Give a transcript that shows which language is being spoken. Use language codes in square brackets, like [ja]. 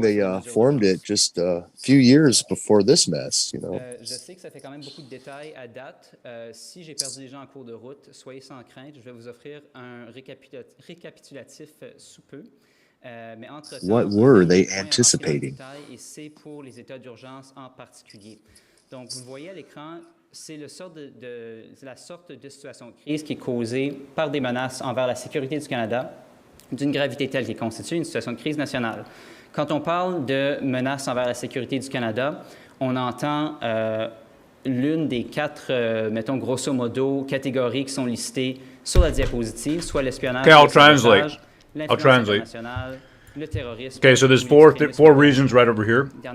[en] They formed it just a few years before this mess, you know. [fr] Je sais que ça fait quand même beaucoup de détails à date. Si j'ai perdu des gens en cours de route, soyez sans crainte. Je vais vous offrir un récapitulatif sous peu. Mais entre-temps, [en] what were they anticipating? [fr] Et c'est pour les états d'urgence en particulier. Donc, vous voyez à l'écran, c'est la sorte de situation de crise qui est causée par des menaces envers la sécurité du Canada d'une gravité telle qui constitue une situation de crise nationale. Quand on parle de menaces envers la sécurité du Canada, on entend l'une des quatre, mettons grosso modo, catégories qui sont listées sur la diapositive, soit l'espionnage, [en] Okay, I'll [fr] le sabotage, [en] translate. [fr] l'influence internationale, le terrorisme. [en] Okay, so there's four reasons right over here.